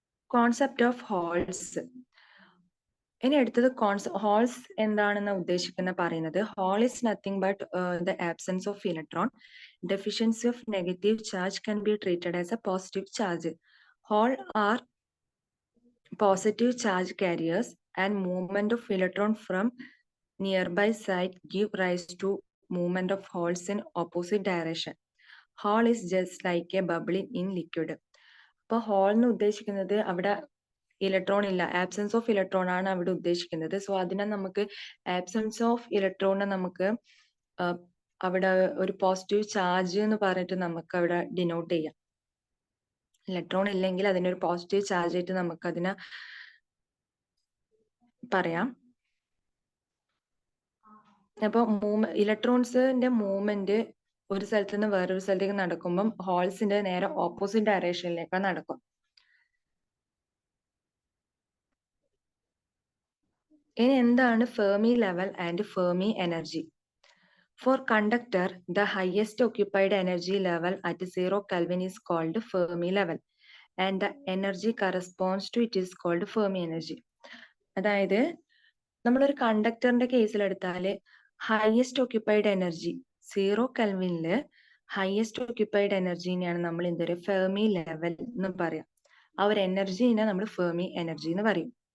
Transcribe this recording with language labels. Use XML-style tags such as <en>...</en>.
<ml>Concept of holes. ഇനി അടുത്തത് holes എന്താണെന്ന് ഉദ്ദേശിക്കുന്ന പറയുന്നത് whole</ml> <en>is nothing but the absence of electron. Deficiency of negative charge can be treated as a positive charge. Hole are positive charge carriers and movement of electron from nearby site give rise to movement of holes in opposite direction. Hole is just like a bubble in liquid.</en> <ml>അപ്പോൾ whole എന്ന് ഉദ്ദേശിക്കുന്നത് അവിടെ electron ഇല്ല, absence of electron ആണ് അവിടെ ഉദ്ദേശിക്കുന്നത്. So അതിനെ നമുക്ക് ആബ്സെൻസ് ഓഫ് ഇലക്ട്രോണിനെ നമുക്ക് അവിടെ ഒരു പോസിറ്റീവ് ചാർജ് എന്ന് പറഞ്ഞിട്ട് നമുക്ക് അവിടെ ഡിനോട്ട് ചെയ്യാം. ഇലക്ട്രോൺ ഇല്ലെങ്കിൽ അതിനൊരു പോസിറ്റീവ് ചാർജ് ആയിട്ട് നമുക്ക് അതിനെ പറയാം. അപ്പൊ ഇലക്ട്രോൺസിന്റെ മൂവ്മെന്റ് ഒരു സ്ഥലത്ത് നിന്ന് വേറൊരു സ്ഥലത്തേക്ക് നടക്കുമ്പം ഹോൾസിന്റെ നേരെ ഓപ്പോസിറ്റ് ഡയറക്ഷനിലേക്കാണ് നടക്കും. ഇനി എന്താണ് Fermi level and Fermi energy?</ml> <en>For conductor, the highest occupied energy level at 0 Kelvin is called Fermi level, and the energy corresponds to it is called Fermi energy.</en> <ml>അതായത് നമ്മളൊരു കണ്ടക്ടറിന്റെ കേസിലെടുത്താല് highest occupied energy 0 കെൽവിനില് highest occupied എനർജിനെയാണ് നമ്മൾ എന്തൊരു Fermi level എന്ന് പറയാം. ആ ഒരു എനർജിനെ നമ്മൾ Fermi energy എന്ന് പറയും.</ml>